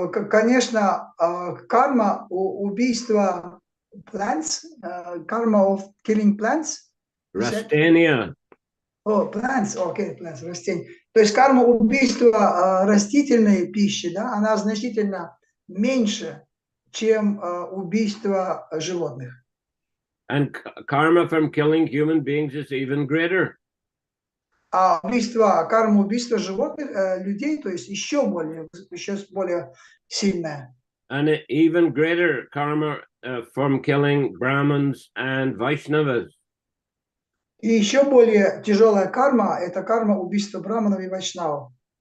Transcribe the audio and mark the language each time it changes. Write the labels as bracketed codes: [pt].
[ru] Конечно, карма убийства [en] plants, karma of killing plants. [ru] Rastenia. [en] Plants, plants, растения. [ru] То есть карма убийства растительной пищи, да, она значительно меньше, чем убийство животных. [en] And karma from killing human beings is even greater. [ru] А карма убийства животных, людей, то есть еще более сильная. [en] And even greater karma from killing Brahmins and Vaishnavas. [ru] И еще более тяжелая карма – это карма убийства браманов и вайшнавов.